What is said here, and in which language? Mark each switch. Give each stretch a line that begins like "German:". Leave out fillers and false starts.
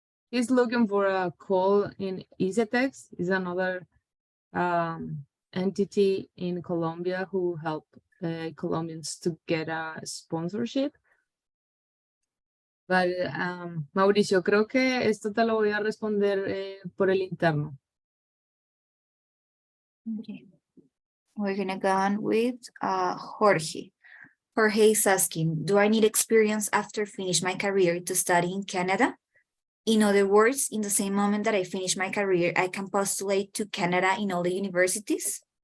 English: He's looking for a call in EasyTex, is another entity in Colombia who help Colombians to get a sponsorship.
Spanish: But Mauricio, creo que esto te lo voy a responder por el interno.
English: Okay. We're gonna go on with Jorge. Jorge is asking, do I need experience after finish my career to study in Canada? In other words, in the same moment that I finish my career, I can postulate to Canada in all the universities?